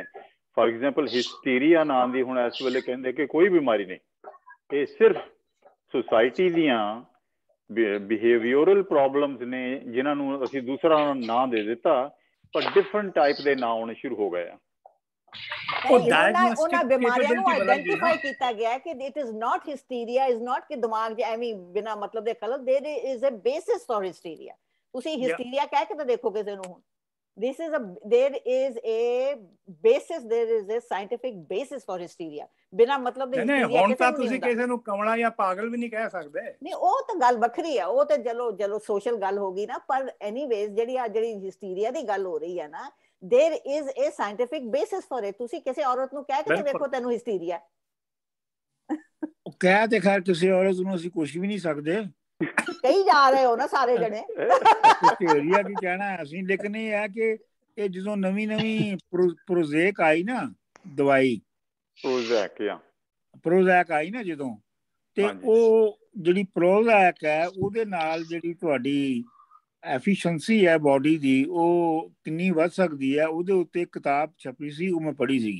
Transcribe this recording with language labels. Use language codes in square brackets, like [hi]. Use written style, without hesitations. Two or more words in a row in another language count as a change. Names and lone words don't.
[en] for example [pa] ਹਿਸਟੀਰੀਆ ਨਾਂ ਦੀ ਹੁਣ ਇਸ ਵੇਲੇ ਕਹਿੰਦੇ ਕਿ ਕੋਈ ਬਿਮਾਰੀ ਨਹੀਂ, ਇਹ ਸਿਰਫ ਸੁਸਾਇਟੀ ਦੀਆਂ [en] behavioural problems [pa] ਨੇ ਜਿਨ੍ਹਾਂ ਨੂੰ ਅਸੀਂ ਦੂਸਰਾ ਨਾਂ ਦੇ ਦਿੱਤਾ, ਪਰ [en] different type [pa] ਦੇ ਨਾਂ ਆਉਣੇ ਸ਼ੁਰੂ ਹੋ ਗਏ ਆ। ਉਹਨਾਂ ਬਿਮਾਰੀਆਂ ਨੂੰ ਆਇਡੈਂਟੀਫਾਈ ਕੀਤਾ ਗਿਆ ਕਿ [en] it is not hysteria, is not [pa] ਕਿ ਦਿਮਾਗ 'ਚ ਐਵੇਂ ਬਿਨਾਂ ਮਤਲਬ ਦੇ ਕਲਰ, [en] there is a basis for hysteria. [pa] ਤੁਸੀਂ ਹਿਸਟੀਰੀਆ ਕਹਿ ਕੇ ਤਾਂ ਦੇਖੋ ਕਿਸੇ ਨੂੰ, ਹੁਣ [en] there is a basis, there is a scientific basis for hysteria। [pa] ਬਿਨਾਂ ਮਤਲਬ ਦੇ ਹਿਸਟੀਰੀਆ ਹੁਣ ਤਾਂ ਤੁਸੀਂ ਕਿਸੇ ਨੂੰ ਕਮਲਾ ਜਾਂ ਪਾਗਲ ਵੀ ਨਹੀਂ ਕਹਿ ਸਕਦੇ। ਨਹੀਂ, ਉਹ ਤਾਂ ਗੱਲ ਵੱਖਰੀ ਆ, ਉਹ ਤਾਂ ਚਲੋ ਸੋਸ਼ਲ ਗੱਲ ਹੋ ਗਈ ਨਾ। ਪਰ ਐਨੀਵੇਜ਼ ਜਿਹੜੀ ਹਿਸਟੀਰੀਆ ਦੀ ਗੱਲ ਹੋ ਰਹੀ ਹੈ ਨਾ, [en] there is a scientific basis for it। [pa] ਤੁਸੀਂ ਕਿਸੇ ਔਰਤ ਨੂੰ ਕਹਿ ਕੇ ਵੇਖੋ ਤੈਨੂੰ ਹਿਸਟੀਰੀਆ, ਕਹਿ ਤੇ ਖੈਰ ਕਿਸੇ ਔਰਤ ਨੂੰ ਅਸੀਂ ਕੁਝ ਵੀ ਨਹੀਂ ਸਕਦੇ, ਕਹੀ ਜਾ ਰਹੇ ਹੋ ਨਾ ਸਾਰੇ ਜਣੇ। ਹਿਸਟੀਰੀਆ ਕੀ ਕਹਿਣਾ ਅਸੀਂ, ਲੇਕਿਨ ਇਹ ਹੈ ਕਿ ਇਹ ਜਦੋਂ ਨਵੀਂ ਪ੍ਰੋਜ਼ੇਕ ਆਈ ਨਾ ਦਵਾਈ, ਪ੍ਰੋਜ਼ੈਕ ਆਈ ਨਾ ਜਦੋਂ, ਤੇ ਉਹ ਜਿਹੜੀ ਪ੍ਰੋਜ਼ੈਕ ਹੈ ਉਹਦੇ ਨਾਲ ਜਿਹੜੀ ਤੁਹਾਡੀ ਐਫੀਸ਼ੀਐਂਸੀ ਹੈ ਬਾਡੀ ਦੀ ਉਹ ਕਿੰਨੀ ਵੱਧ ਸਕਦੀ ਹੈ, ਉਹਦੇ ਉੱਤੇ ਕਿਤਾਬ ਛਪੀ ਸੀ, ਉਹ ਮੈਂ ਪੜ੍ਹੀ ਸੀਗੀ।